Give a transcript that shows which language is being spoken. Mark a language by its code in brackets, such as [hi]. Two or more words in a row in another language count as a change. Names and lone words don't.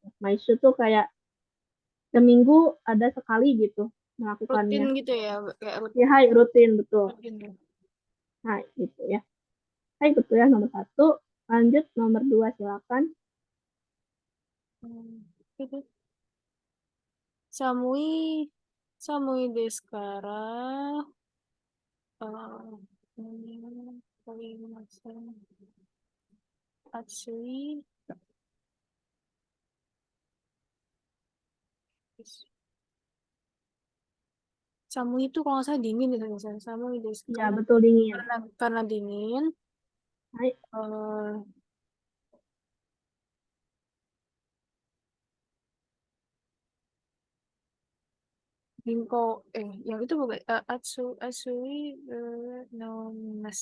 [id] Maishu tuh kayak seminggu ada sekali gitu rutin melakukannya. gitu ya, kayak Ya, hai, rutin betul. rutin ya. Hai, gitu ya. Hai, betul ya nomor satu. Lanjut nomor dua silakan. Gitu. [ja] 寒い、寒いですから. [id] Atsui. Samui itu kalau nggak salah dingin ya, [ja] 寒いです [id] Ya, karena betul dingin. karena dingin. Hai, eh Ginkgo, yang itu bukan [ja] 暑いのます.